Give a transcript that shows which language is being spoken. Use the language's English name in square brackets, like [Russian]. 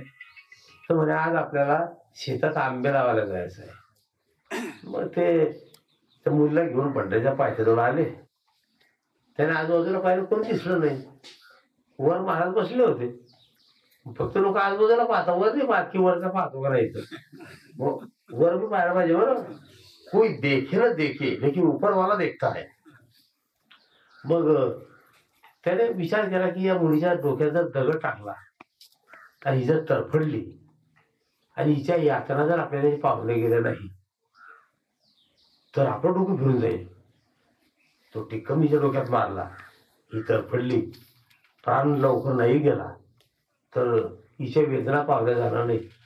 [Marathi] तर म्हणे आज आपल्याला शेतात आंबे लावायला जायचं आहे. मग ते त्या मुलीला घेऊन भंडारच्या पायथ्याजवळ आले. त्याने आजूबाजूला पाहिलं, कोण दिसलं नाही. वर महाराज बसले होते. फक्त लोक आजूबाजूला पाहता, वर नाही पाहत की वरचा पाहतो का नाही. वर भी पाहायला पाहिजे बरं. [Hindi] कोई देखे ना देखे लेकिन ऊपर वाला देखता है. [Marathi] मग त्याने विचार केला की या मुलीच्या डोक्यात दगड टाकला आणि ही जर तरफडली आणि हिच्या यातना जर आपल्याला पावले गेले नाही तर आपलं डोकं फिरून जाईल. तो टिक्कम हिच्या डोक्यात मारला, ही तरफडली, प्राण लवकर नाही गेला तर हिच्या वेदना पावल्या जाणार नाही.